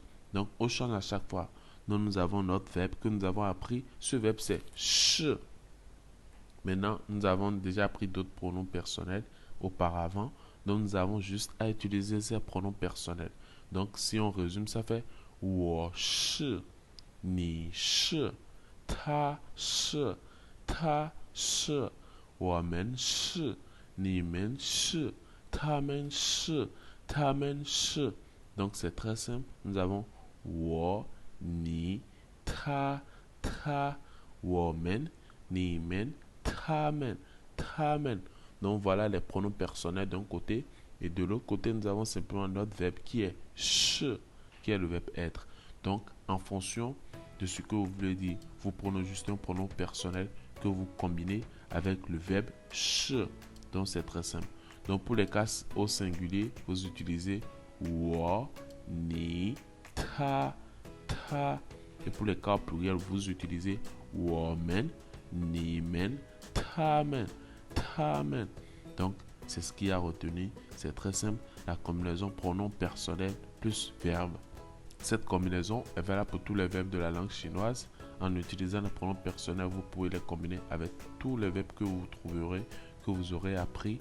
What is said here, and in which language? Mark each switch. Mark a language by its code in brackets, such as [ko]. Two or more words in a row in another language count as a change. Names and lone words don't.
[fr] Donc, on change à chaque fois. Donc, nous avons notre verbe que nous avons appris. Ce verbe, c'est 是. Maintenant, nous avons déjà appris d'autres pronoms personnels auparavant. Donc, nous avons juste à utiliser ces pronoms personnels. Donc, si on résume, ça fait [zh] 我是, 你是, 他是, 他是, 我们是, 你们是, 他们是, 他们是. [fr] Donc, c'est très simple. Nous avons [zh] 我, 你, 他, 他, 我们, 你们, 他们, 他们. [fr] Donc, voilà les pronoms personnels d'un côté. Et de l'autre côté, nous avons simplement notre verbe qui est 是, qui est le verbe être. Donc, en fonction de ce que vous voulez dire, vous prenez juste un pronom personnel que vous combinez avec le verbe 是. Donc, c'est très simple. Donc, pour les cas au singulier, vous utilisez [zh] 我, 你, 他, 他. [fr] Et pour les cas au pluriel, vous utilisez [zh] 我们, 你们, 他们, 他们. [fr] Donc, c'est ce qu'il y a retenu. C'est très simple. La combinaison pronom personnel plus verbe. Cette combinaison est valable pour tous les verbes de la langue chinoise. En utilisant les pronoms personnels, vous pouvez les combiner avec tous les verbes que vous trouverez, que vous aurez appris.